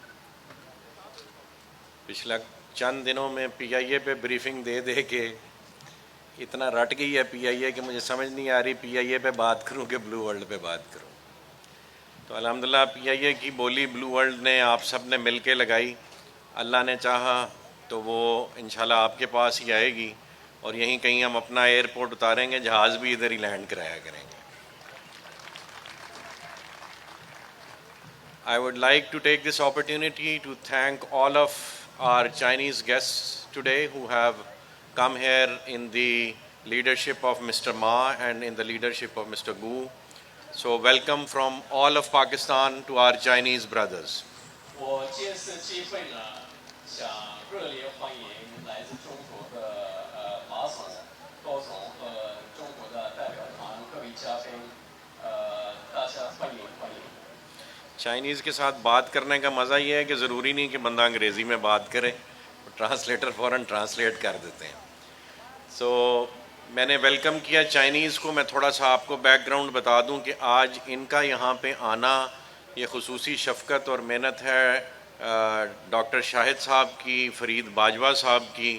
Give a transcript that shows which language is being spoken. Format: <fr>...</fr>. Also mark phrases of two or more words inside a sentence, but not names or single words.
<ur>پچھلا چند دنوں میں پی آئی اے پہ بریفنگ دے دے کے اتنا رٹ گئی ہے پی آئی اے کہ مجھے سمجھ نہیں آ رہی پی آئی اے پہ بات کروں کہ بلو ورلڈ پہ بات کروں۔ تو الحمدللہ پی آئی اے کی بولی بلو ورلڈ نے آپ سب نے مل کے لگائی، اللہ نے چاہا تو وہ انشاءاللہ آپ کے پاس ہی آئے گی اور یہیں کہیں ہم اپنا ایئرپورٹ اتاریں گے، جہاز بھی ادھر ہی لینڈ کرایا کریں گے۔</ur> <en>I would like to take this opportunity to thank all of our Chinese guests today who have come here in the leadership of Mr. Ma and in the leadership of Mr. Gu. So welcome from all of Pakistan to our Chinese brothers.</en> <zh>我借此机会呢，想热烈欢迎来自中国的马总、高总和中国的代表团各位嘉宾，大家欢迎欢迎。</zh> <ur>چائنیز کے ساتھ بات کرنے کا مزہ یہ ہے کہ ضروری نہیں کہ بندہ انگریزی میں بات کرے، ٹرانسلیٹر فوراً ٹرانسلیٹ کر دیتے ہیں۔ سو میں نے ویلکم کیا چائنیز کو۔ میں تھوڑا سا آپ کو بیک گراؤنڈ بتا دوں کہ آج ان کا یہاں پہ آنا یہ خصوصی شفقت اور محنت ہے ڈاکٹر شاہد صاحب کی، فرید باجوہ صاحب کی۔</ur>